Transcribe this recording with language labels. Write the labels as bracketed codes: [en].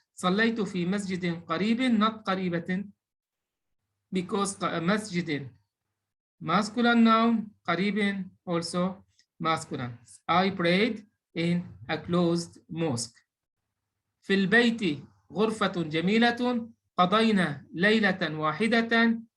[ar] صليت في مسجد قريب, [en] not [ar] قريبة, [en] because [ar] مسجد [en] masculine noun, [ar] قريب [en] also masculine. I prayed in a closed mosque. [ar] في البيت غرفة جميلة, قضينا ليلة واحدة.